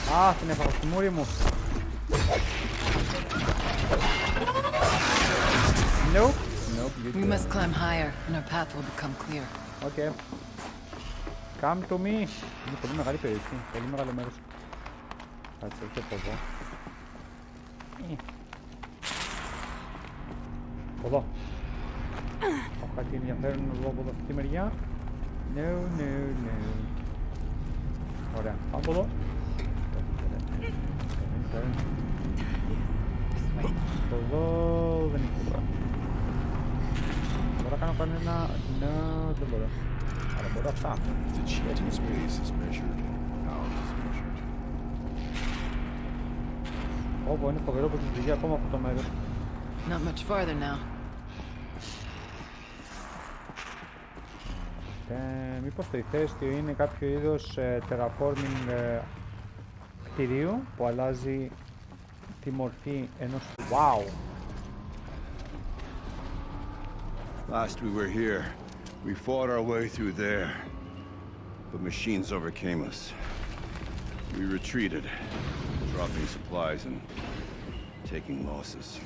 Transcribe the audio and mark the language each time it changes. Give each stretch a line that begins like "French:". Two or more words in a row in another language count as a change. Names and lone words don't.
Greek: Α, την έφαγα στη μούρη μου.
English: Nope. Nope, We must climb higher, and our path will become clear. Okay. Come to me.
Greek: Είναι πολύ μεγάλη περιοχή. Πολύ μεγάλο μέρος. Κάτσε, όχι από εδώ. Από εδώ. Έχω κάτι ενδιαφέρον να δω από αυτή τη μεριά. No. Ωραία, πάμε από εδώ. Από εδώ δεν είναι τίποτα. Μπορώ να κάνω κανένα... No, δεν μπορώ. Αλλά μπορώ αυτά.
English: The chieftain's base is measured. Ours is measured.
Greek: Όπου είναι φοβερό που την πηγαίνει ακόμα από το μέρος.
English: Not much farther now.
Greek: Μήπως το ηφαίστειο είναι κάποιο είδος terraforming κτηρίου που αλλάζει τη μορφή ενός...
English: Wow! Last we were here, we fought our way through there. But machines overcame us. We retreated, dropping supplies and taking losses.